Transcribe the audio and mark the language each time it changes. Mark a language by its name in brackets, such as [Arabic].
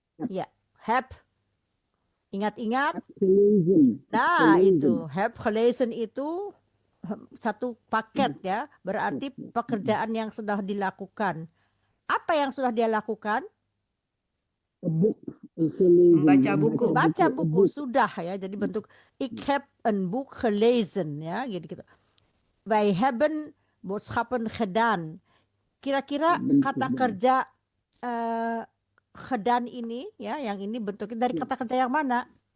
[Indonesian] Ya, have. Ingat-ingat. Nah, itu [Dutch] have gelezen [Indonesian] itu satu paket ya. Berarti pekerjaan yang sudah dilakukan. Apa yang sudah dia lakukan? Membaca buku. Baca buku sudah ya. Jadi bentuk [Dutch] ik heb een boek gelezen [Indonesian] ya, gitu. [Dutch] Wij hebben boodschappen gedaan. [Indonesian] Kira-kira kata kerja gedaan ini ya, yang ini bentuknya dari kata kerja yang mana?